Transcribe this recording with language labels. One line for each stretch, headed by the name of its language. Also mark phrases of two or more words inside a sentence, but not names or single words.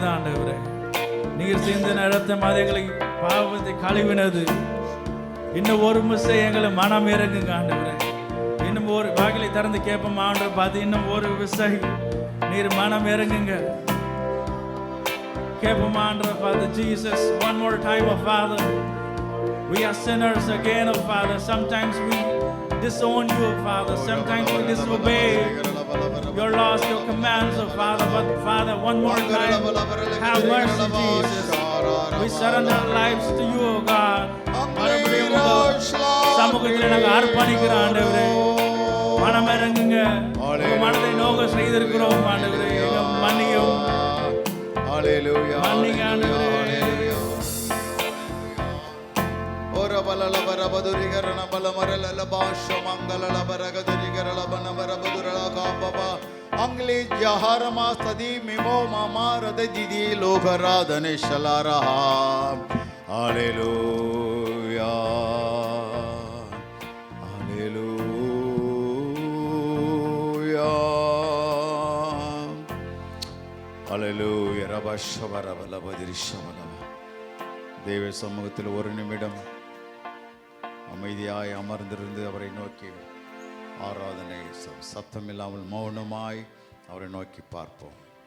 Tamil: ஆண்டவரே நீர் சிந்தின ரத்தம் அது எங்களை பாவத்தை கழுவினது. இன்னும் ஒரு முறை எங்களை மனம் இறங்குங்க ஆண்டவரே. இன்னும் ஒரு வாயிலை திறந்து கேட்போம் ஆண்டவரை பார்த்து, இன்னும் ஒரு விசை நீர் மனம் இறங்குங்க. கேட்போம் ஆண்டவரை பார்த்து,
English: Jesus, one more time, oh Father. We are sinners again, oh Father. Sometimes we disown you, oh Father. Sometimes we disobey your laws, your commands, oh Father. But Father, one more time, have mercy, Jesus. We surrender our lives to you, oh God.
Tamil: மறுபடியும் சமூகத்தில் நாங்கள் அர்ப்பணிக்கிறோம் ஆண்டவரே. மனம் இறங்குங்க. உங்க மனதை நோக செய்திருக்கிறோம் ஆண்டவரே. மன்னியும் மன்னிங்க ஆண்டவரே. ಬಲಬದುರಿಗರಣ ಬಲಮರಲ ಭಾಷ ಮಂಗಲ ಬರಗದುರಿಗರಳ ಬನವರಬದುರಳ ಕಾಪಪ ಅಂಗ್ಲಿ ಜಹಾರಮ ಸದಿ ಮಿಮೋ ಮಾಮಾರದ ದಿದಿ ಲೋಕರಾಧನೆ ಶಲಾರಹ ಹಾಲೆಲೂಯಾ ಹಾಲೆಲೂಯಾ ಹಾಲೆಲೂಯಾ ரபஷவரபலபதிரிஷவல. தேவ சமூகத்தில் ஒரு நிமிடம் அமைதியாய் அமர்ந்திருந்து அவரை நோக்கி ஆராதனை சத்தமில்லாமல் மௌனமாய் அவரை நோக்கி பார்ப்போம்.